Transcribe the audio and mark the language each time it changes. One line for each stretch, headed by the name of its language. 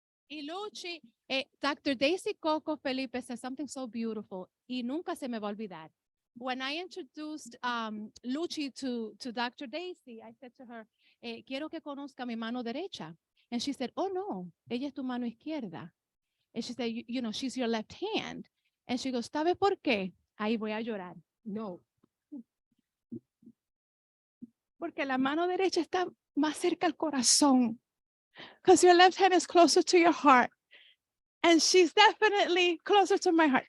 Spanish: Y Luchy, Dr. Daisy Cocco De Filippis
English: said something so beautiful,
Spanish: y nunca se me va a olvidar.
English: When I introduced Luchy to Dr.
Spanish: Daisy,
English: I said to her,
Spanish: quiero que conozca mi mano derecha.
English: And she said, oh no,
Spanish: ella es tu mano izquierda.
English: And she said, you know, she's your left hand. And she goes,
Spanish: ¿sabe por qué? Ahí voy a llorar. No. Porque la mano derecha está más cerca al corazón.
English: Because your left hand is closer to your heart. And she's definitely closer to my heart.